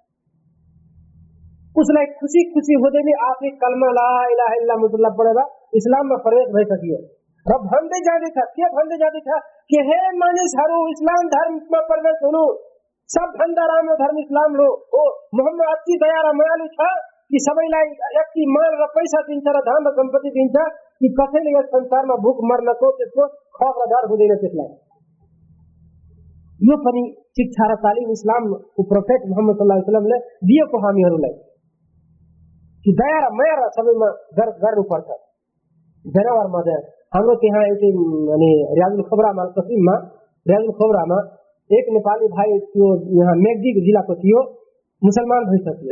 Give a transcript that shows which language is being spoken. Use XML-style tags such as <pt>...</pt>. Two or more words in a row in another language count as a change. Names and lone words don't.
<ne>उसलाई खुसी हुँदै नै आफै कलमा</ne> <ar>لا إله إلا الله محمد</ar> <ne>पढेर इस्लाममा प्रवेश भइसक्यो र भन्दै जाँदैछ कि हे मानिसहरू, इस्लाम धर्ममा प्रवेश हुनु, सबभन्दा राम्रो धर्म इस्लाम हो। मोहम्मद अति दया र मायालु छ कि सबैलाई यति माल र पैसा दिन्छ र धन र सम्पत्ति दिन्छ कि कसैले यस संसारमा भूख मर्नको त्यसको खौफ र डर हुँदैन त्यसलाई। यो पनि शिक्षा र तालिम इस्लामको प्रोफेट मोहम्मद</ne> <ar>صلى الله عليه وسلم</ar> <ne>दिएको हामीहरूलाई कि दया र माया र सबैमा गर्नुपर्छ। जनावरमा हाम्रो त्यहाँ एउटै रियाजुल खोबरामा तस्लिममा रियाजुल खोबरामा एक नेपाली भाइ थियो, यहाँ मेघदी जिल्लाको थियो, मुसलमान भइसक्यो।</ne>